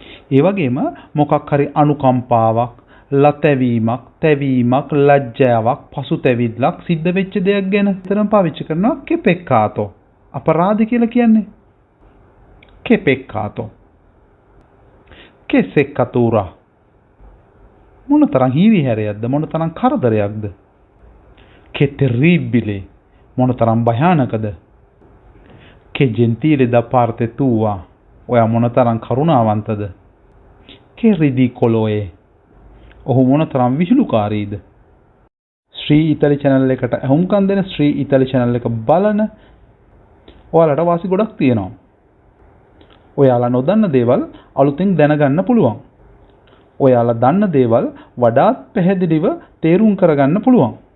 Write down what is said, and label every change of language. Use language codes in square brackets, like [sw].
[si] ඒ වගේම මොකක් හරි අනුකම්පාවක් ලතැවීමක් තැවීමක් ලැජ්ජාවක් පසුතැවිල්ලක් සිද්ධ වෙච්ච දෙයක් ගැන තරම් පාවිච්චි කරනවා [it] che peccato [si] අපරාධ කියලා කියන්නේ. [it] che peccato che seccatura [si] මොන තරම් හීරිහැරයක්ද මොන තරම් කරදරයක්ද. [it] che terribile [si] මොන තරම් භයානකද. [it] che gentile da parte tua [si] ඔයා මොන තරම් කරුණාවන්තද. [it] che ridicolo è [si] ඔහු මොන තරම් විහිළුකාරීද. ශ්‍රී ඉතාලි channel එකට අහුම්කම් දෙන ශ්‍රී ඉතාලි channel එක බලන ඔයාලට වාසි ගොඩක් තියෙනවා. ඔයාලා නොදන්න දේවල් අලුතෙන් දැනගන්න පුළුවන්. ඔයාලා දන්න දේවල් වඩාත් පැහැදිලිව තේරුම් කරගන්න පුළුවන්.